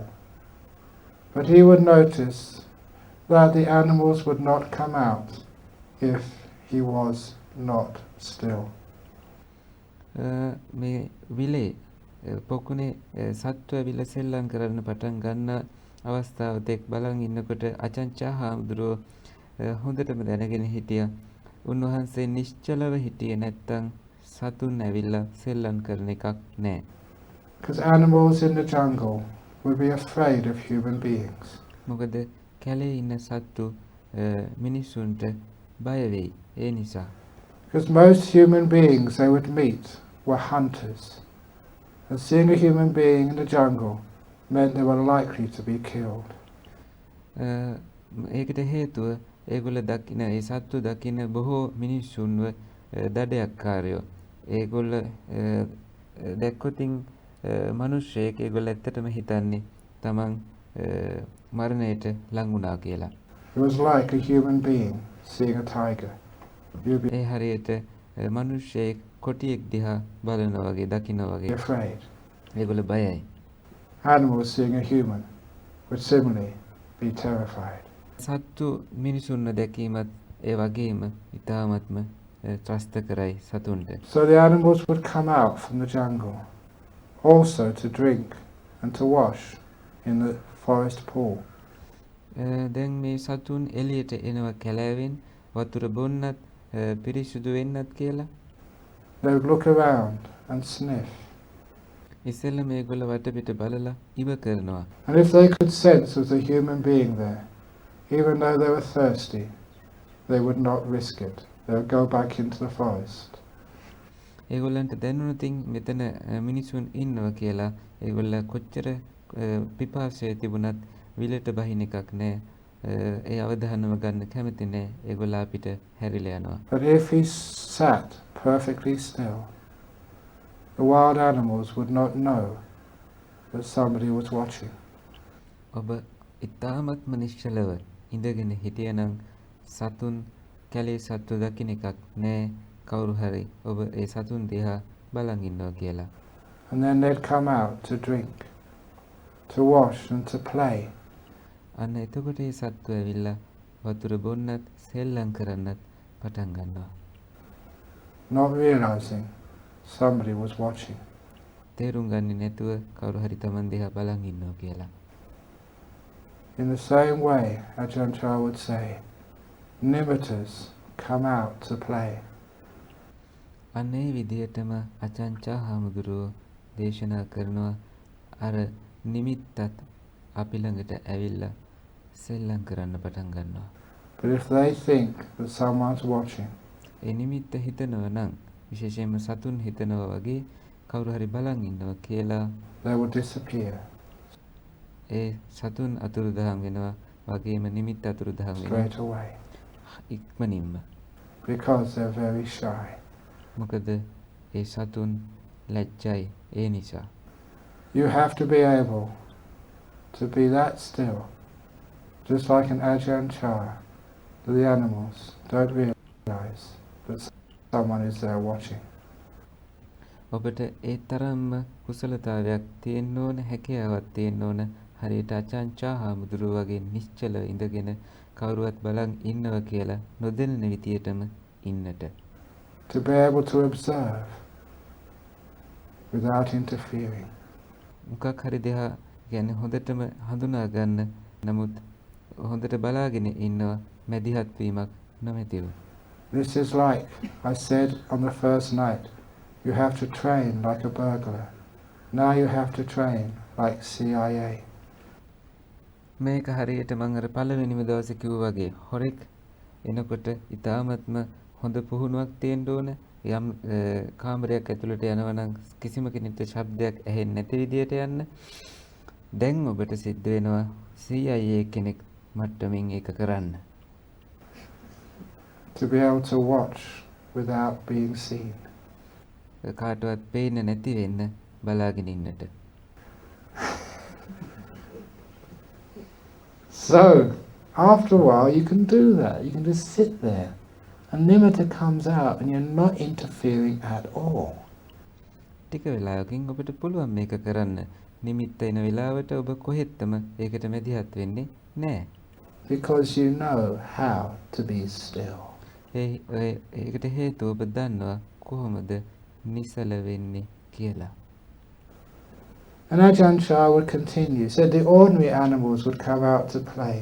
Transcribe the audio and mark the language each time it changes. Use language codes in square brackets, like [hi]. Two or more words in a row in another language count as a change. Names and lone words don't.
[en] But he would notice that the animals would not come out if he was not still. [si] මේ විලේ පොකුණේ සත්ව විල සෙල්ලම් කරන්න පටන් ගන්න අවස්ථාව තෙක් බලන් ඉන්නකොට අචංචා හාමුදුරුවෝ හොඳටම දැනගෙන හිටියා. උන්වහන්සේ නිශ්චලව හිටියේ නැත්තම් සතුන් ඇවිල්ලා සෙල්ලම් කරන එකක් නැහැ. [en] Because animals in the jungle would be afraid of human beings. [si] මොකද කැලේ ඉන්න සත්තු මිනිසුන්ට බය වෙයි. ඒ නිසා. [en] Because most human beings they would meet were hunters. And seeing a human being in the jungle meant they were likely to be killed. [si] ඒකට හේතුව ඒගොල්ල දකින ඒ සත්තු දකින බොහෝ මිනිස්සුන්ව දඩයක්කාරයෝ. ඒගොල්ල දැක්කොතින් මිනිස්සෙක් ඒගොල්ල ඇත්තටම හිතන්නේ Taman මරණයට ලං වුණා කියලා. [en] It was like a human being seeing a tiger. You'd be [si] ඒ හරියට මිනිස්සෙක් කොටියෙක් දිහා බලනවා වගේ දකිනවා වගේ. [en] afraid. [si] ඒගොල්ල බයයි. [en] Animals seeing a human would similarly be terrified. [si] සත්තු මිනිසුන්ව දැකීමත් ඒ වගේම ඉතාමත්ම ත්‍රස්ත කරයි සතුන්ට. [en] So the animals would come out from the jungle also to drink and to wash in the forest pool. [si] දැන් මේ සතුන් එළියට එනවා කැලෑවෙන් වතුර බොන්නත් පිරිසුදු වෙන්නත් කියලා. [en] They would look around and sniff. [si] ඉස්සෙල්ලා මේගොල්ල වටපිට බලලා ඉව කරනවා. [en] And if they could sense there was a human being there, even though they were thirsty, they would not risk it. They would go back into the forest. [si] ඒගොල්ලන්ට දැනුණොතින් මෙතන මිනිසුන් ඉන්නවා කියලා ඒගොල්ල කොච්චර පිපාසය තිබුණත් විලට බහින එකක් නෑ. ඒ අවධානම ගන්න කැමති නෑ. ඒගොල්ල අපිට හැරිලා යනවා. [en] But if he sat perfectly still, the wild animals would not know that somebody was watching. [si] ඔබ ඉතාමත්ම නිශ්චලව ඉඳගෙන හිටියනම් සතුන් කැලේ සත්තු දකින්න එකක් නෑ. කවුරු හරි ඔබ ඒ සතුන් දිහා බලන් ඉන්නවා කියලා. [en] And then they'd come out to drink, to wash and to play. [si] අන්න එතකොට ඒ සත්තු ඇවිල්ලා වතුර බොන්නත් සෙල්ලම් කරන්නත් පටන් ගන්නවා. [en] Not realizing somebody was watching. [si] තේරුම් ගන්නේ නැතුව කවුරු හරි Taman දිහා බලන් ඉන්නවා කියලා. [en] In the same way, Ajahn would say, nimittas come out to play. [si] අනේ විදියටම අචංචා හාමුදුරුවෝ දේශනා කරනවා අර නිමිත්තත් අපි ළඟට ඇවිල්ලා සෙල්ලම් කරන්න පටන් ගන්නවා. [en] But if they think that someone's watching, [si] ඒ නිමිත්ත හිතනවා නම් විශේෂයෙන්ම සතුන් හිතනවා වගේ කවුරු හරි බලන් ඉන්නවා කියලා [en] they will disappear. [si] ඒ සතුන් අතුරුදහන් වෙනවා වගේම නිමිත්ත අතුරුදහන් වෙනවා [en] Straight away. [si] ඉක්මනින්ම. [en] Because they're very shy. [si] මොකද ඒ සතුන් ලැජ්ජයි ඒ නිසා. [en] You have to be able to be that still, just like an Ajahn char. The animals don't realize that someone is there watching. [si] ඔබට ඒ තරම්ම කුසලතාවයක් තියෙන්න ඕන, හැකියාවක් තියෙන්න ඕන. හරියට අචංචා හාමුදුරුව වගේ නිශ්චලව ඉඳගෙන කවුරුවත් බලන් ඉන්නවා කියලා නොදැනෙන විදියටම ඉන්නට. [en] To be able to observe without interfering. [si] මොකක් හරි දෙයක් කියන්නේ හොඳටම හඳුනා ගන්න, නමුත් හොඳට බලාගෙන ඉන්නවා මැදිහත් වීමක් නොමැතිව. [en] This is like I said on the first night, you have to train like a burglar. Now you have to train like CIA. [si] මේක හරියට මම අර පළවෙනිම දවසේ කිව්වා වගේ හොරෙක් එනකොට ඊටාත්ම හොඳ පුහුණුවක් තියෙන්න ඕන. යම් කාමරයක් ඇතුළට යනවා නම් කිසිම කෙනෙකුට ශබ්දයක් ඇහෙන්නේ නැති විදියට යන්න. දැන් ඔබට සිද්ධ වෙනවා CIA කෙනෙක් මට්ටමින් ඒක කරන්න. [en] To be able to watch without being seen. [si] කාටවත් පේන්නේ නැති වෙන්න බලාගෙන ඉන්නට. [en] So, after a while you can do that. You can just sit there. And nimitta comes out and you're not interfering at all. [si] ටික වෙලාවකින් ඔබට පුළුවන් මේක කරන්න. නිමිත්ත එන වෙලාවට ඔබ කොහෙත්ම ඒකට මැදිහත් වෙන්නේ නැහැ. [en] Because you know how to be still. [si] ඒකට හේතුව ඔබ දන්නවා කොහොමද නිසල වෙන්නේ කියලා. [en] And Ajahn Chah would continue. Said the ordinary animals would come out to play.